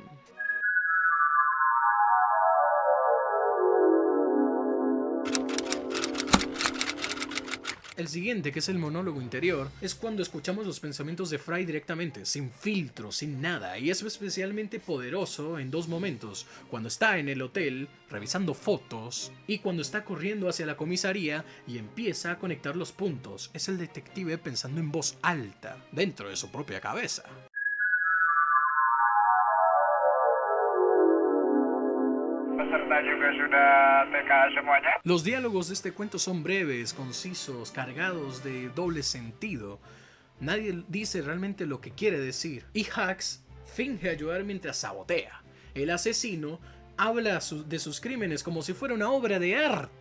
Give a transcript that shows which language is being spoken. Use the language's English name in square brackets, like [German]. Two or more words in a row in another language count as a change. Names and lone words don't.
[Spanish] El siguiente, que es el monólogo interior, es cuando escuchamos los pensamientos de Fry directamente, sin filtro, sin nada, y es especialmente poderoso en dos momentos, cuando está en el hotel revisando fotos y cuando está corriendo hacia la comisaría y empieza a conectar los puntos. Es el detective pensando en voz alta, dentro de su propia cabeza. [Indonesian] Peserta juga sudah TK semuanya? [Spanish] Los diálogos de este cuento son breves, concisos, cargados de doble sentido. Nadie dice realmente lo que quiere decir. Y Hacks finge ayudar mientras sabotea. El asesino habla de sus crímenes como si fuera una obra de arte.